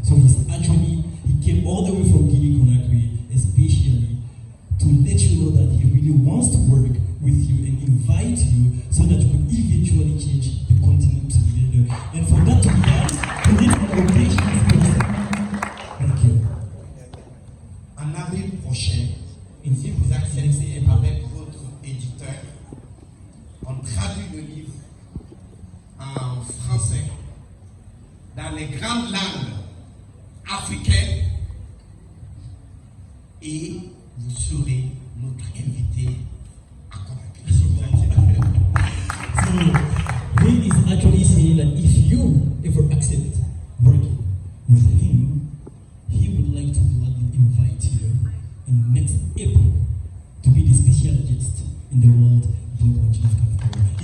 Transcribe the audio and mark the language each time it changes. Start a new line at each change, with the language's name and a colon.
English: So he came all the way from Guinea Conakry, especially to let you know that he really wants to work with you and invite you so that you could eventually change the continent together. And for that to be done, we need an audacious person. Thank you.
French: En avril prochain, si vous acceptez avec votre éditeur, on traduit le livre en français dans les grandes langues africaines et vous serez notre invité à Conakry.
English: So he is actually saying that if you ever accept working with him, he would like to gladly invite you in next April to be the special guest in the World Book Launch of Capital.